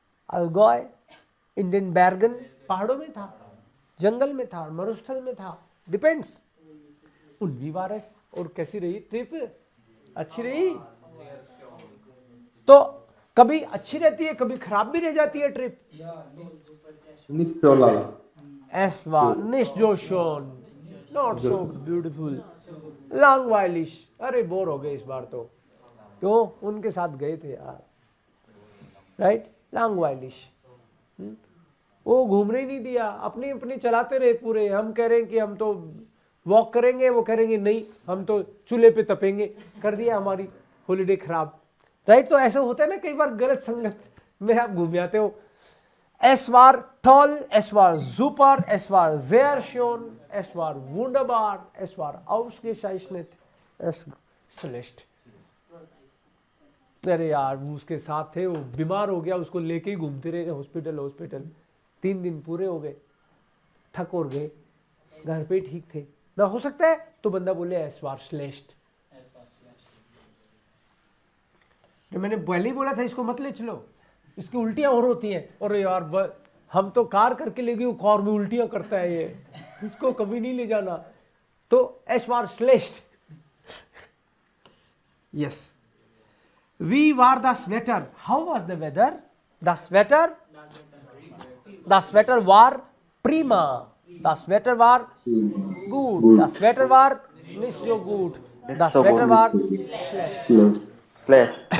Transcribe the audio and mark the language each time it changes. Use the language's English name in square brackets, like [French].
[Hindi] अलगॉय, Indian बैरगन पहाड़ों में था, जंगल में था, मरुस्थल में था, डिपेंड्स। उन्वी वारस। और कैसी रही ट्रिप? अच्छी रही? तो कभी अच्छी रहती है, कभी खराब भी रह जाती है trip. [German] Es war nicht so schön, [English] not so beautiful, [German] langweilig। [Hindi] अरे बोर हो गए इस बार तो, क्यों? उनके साथ गए थे यार, राइट? langweilig। वो घूमने ही नहीं दिया, अपनी अपनी चलाते रहे पूरे। हम कह रहे हैं कि हम तो वॉक करेंगे, वो करेंगे नहीं हम तो चूल्हे पे तपेंगे। कर दिया हमारी हॉलीडे खराब, राइट? तो ऐसा होता है ना कई बार, गलत संगत में आप घूम जाते हो। [German] Es war toll, es war super, es war sehr schön, es war wunderbar, es war ausgezeichnet, es schlecht। [Hindi] अरे यार, वो उसके साथ थे, वो बीमार हो गया, उसको लेके ही घूमते रहे हॉस्पिटल। 3 दिन पूरे हो गए, थक और गए, घर पे ठीक थे ना। हो सकता है तो बंदा बोले [German] es war schlecht। [Hindi] जो मैंने पहले ही बोला था, इसको मत ले चलो, इसकी उल्टियां और होती हैं। और यार हम तो कार करके ले गए, वो कार में उल्टियां करता है ये, इसको कभी नहीं ले जाना। [German] तो es war schlecht। [English] yes, [German] wie war das Wetter? [English] How was the weather? [German] Das Wetter war prima, das Wetter war gut, das Wetter war nicht so gut, das Wetter war schlecht।